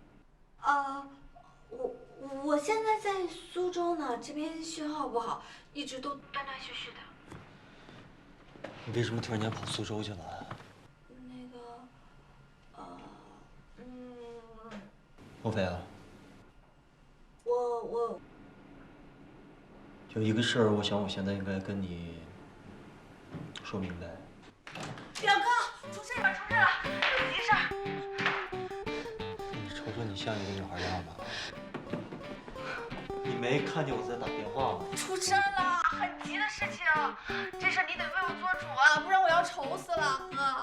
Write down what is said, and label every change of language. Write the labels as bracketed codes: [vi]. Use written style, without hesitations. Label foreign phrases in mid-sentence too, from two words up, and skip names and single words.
[zh] 我現在在蘇州呢，這邊信號不好，一直都斷斷續續的。你為什麼突然間跑蘇州去了？那個，莫非啊？我有一個事兒，我想我現在應該跟你說明白。表哥，出事了，出事了，有急事。你瞅瞅你像一個女孩樣嗎？ 你沒看見我在打電話嗎？出事了，很急的事情，這事你得為我做主啊，不然我要愁死了，哥。